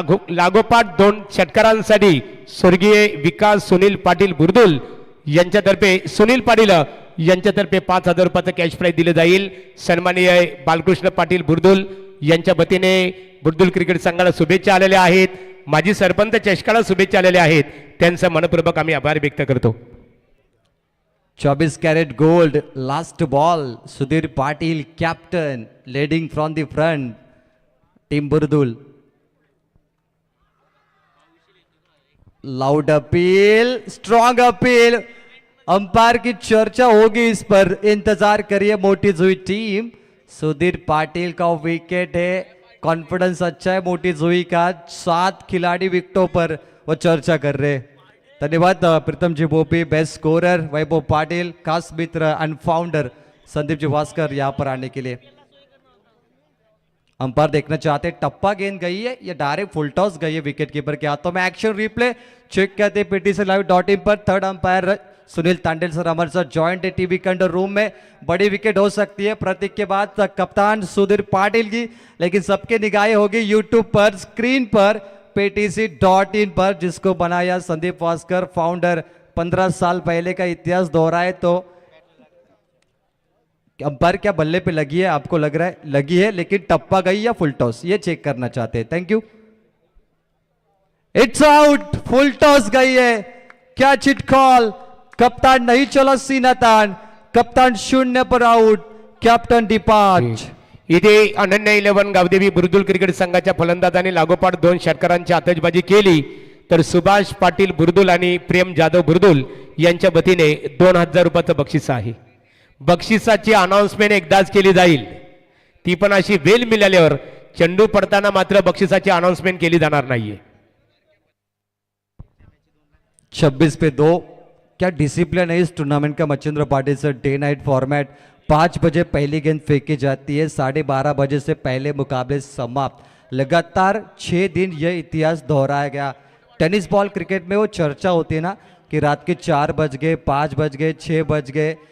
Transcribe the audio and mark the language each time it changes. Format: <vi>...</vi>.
<mr>लागोपाठ 2 षटकारांसाठी स्वर्गीय विकास सुनील पाटील बुर्दुल यांच्यातर्फे सुनील पाटील यांच्यातर्फे 5,000 रुपयाचं कॅश प्राइज दिले जाईल. सन्माननीय बालकृष्ण पाटील बुर्दुल यांच्या वतीने बुर्दुल क्रिकेट संघाला शुभेच्छा आलेल्या आहेत. माजी सरपंच चषकाला शुभेच्छा आलेल्या आहेत. त्यांचा मनपूर्वक आम्ही आभार व्यक्त करतो.</mr> <en>24 carat gold, last ball, Sudhir Patil captain, leading from the front, team बुर्दुल. Loud appeal, strong appeal,</en> <hi>umpire की चर्चा होगी इस पर, इंतजार करिए मोटी जुई टीम. सुधीर पाटिल का विकेट है, कॉन्फिडेंस अच्छा है मोटी जुई का, 7 खिलाड़ी विकेटों पर वो चर्चा कर रहे. धन्यवाद प्रीतम जी बोपी, बेस्ट स्कोरर वैभव पाटिल, खास मित्र एंड फाउंडर संदीप जी भास्कर यहाँ पर आने के लिए. अंपायर देखना चाहते, टप्पा गेंद गई है या डायरेक्ट फुल टॉस गई है विकेट कीपर के हाथों में. एक्शन रिप्ले चेक करते PTCLive.in पर. Third umpire Sunil Tandel sir हमारे साथ जॉइंट है टीवी कंट्रोल रूम में. बड़ी विकेट हो सकती है प्रतीक के बाद कप्तान सुधीर पाटिल की, लेकिन सबके निगाहें होगी यूट्यूब पर, स्क्रीन पर, PTC.in पर, जिसको बनाया संदीप भास्कर फाउंडर. 15 साल पहले का इतिहास दोहराए तो अंपायर क्या बल्ले पे लगी है, आपको लग रहा है लगी है, लेकिन टप्पा गई या फुल टॉस, ये चेक करना चाहते हैं. Thank you.</hi> <en>it's out,</en> <hi>full toss गई है, क्या चिट कॉल, कप्तान नहीं चला सीना तान, कप्तान 0 पर आउट,</hi> <en>Captain depart.</en> <mr>इथे अनन्य 11 गावदेवी बुर्दुल क्रिकेट संघाच्या फलंदाजांनी लागोपाठ 2 षटकारांची आतषबाजी केली, तर सुभाष पाटील बुर्दुल आणि प्रेम जाधव बुर्दुल यांच्या वतीने 2,000 रुपयाचं बक्षीस आहे. बक्षिसाची अनाउन्समेंट एकदाच केली जाईल, ती पण अशी वेळ मिळाल्यावर. चेंडू पडताना मात्र बक्षिसाची अनाउन्समेंट केली जाणार नाहीये.</mr> <hi>26 पे 2, क्या डिसिप्लिन है इस टूर्नामेंट का. Machhindra Patil sir, day night format, 5 बजे पहली गेंद फेंकी जाती है, 12:30 बजे से पहले मुकाबले समाप्त. लगातार 6 दिन यह इतिहास दोहराया गया. टेनिस बॉल क्रिकेट में वो चर्चा होती है ना कि रात के 4 बज गए, 5 बज गए, 6 बज गए.</hi>